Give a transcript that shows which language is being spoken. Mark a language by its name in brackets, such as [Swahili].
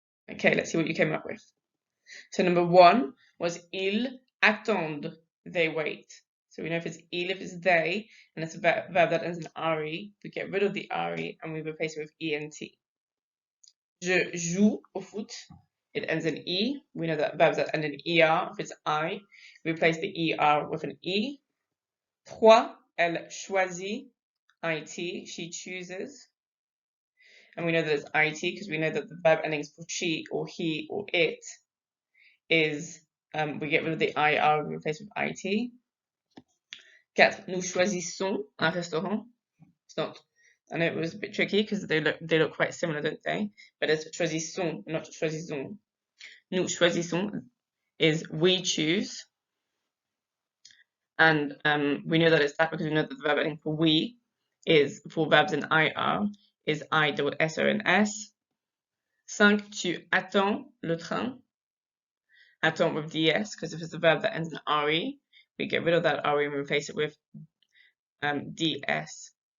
[English] Okay, let's see what you came up with. So number 1 was [French] ils attendent, [English] they wait. So we know if it's il, if it's they, and it's a verb that ends in re, we get rid of the re and we replace it with ent. [French] Je joue au foot, [English] it ends in e. We know that verbs that end in er, if it's I, we replace the er with an e. 3, [French] elle choisit, [English] it, she chooses. And we know that it's it because we know that the verb endings for she or he or it is, we get rid of the ir and replace with it. [French] 4, nous choisissons un restaurant. [English] It's not, I know it was a bit tricky because they look quite similar, don't they? But it's choisissons, not choisissons. [French] Nous choisissons [English] is we choose. And we know that it's that because we know that the verb ending for we is, for verbs in ir, is I double S-O and S. 5, [French] tu attends le train. [English] Attends with DS, because if it's a verb that ends in re, we get rid of that re and replace it with ds.